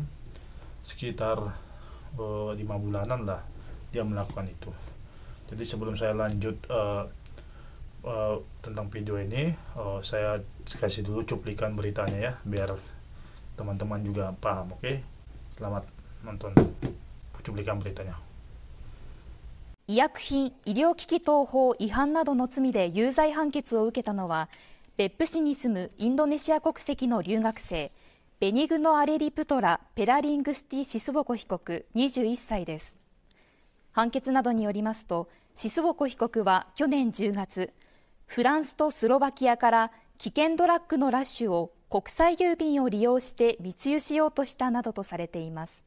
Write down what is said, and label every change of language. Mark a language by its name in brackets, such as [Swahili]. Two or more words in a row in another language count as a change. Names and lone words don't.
[Indonesian] Sekitar 5 bulanan lah dia melakukan itu. Jadi sebelum saya lanjut tentang video ini, saya kasih dulu cuplikan beritanya ya, biar teman-teman juga paham. Oke, selamat nonton cuplikan beritanya. [Japanese] 医薬品医療機器等法違反などの罪で有罪判決を受けたのは、別府市に住むインドネシア国籍の留学生、ベニグノ・アレリプトラ・ペラリングスティ・シスボコ被告21歳です。判決などによりますと、シスボコ被告は去年10月、フランスとスロバキアから危険ドラッグのラッシュを国際郵便を利用して密輸しようとしたなどとされています。